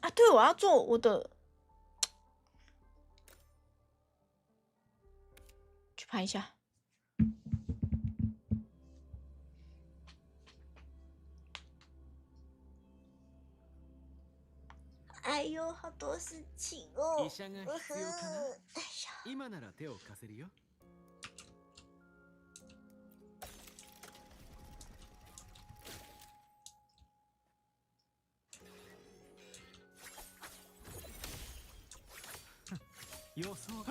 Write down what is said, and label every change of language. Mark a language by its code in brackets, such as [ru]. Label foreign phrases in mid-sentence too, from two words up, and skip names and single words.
[zh] 啊，对，我要做我的，去拍一下。哎呦，好多事情哦。 [ja] 医者が必要かな。今なら手を貸せるよ。予想。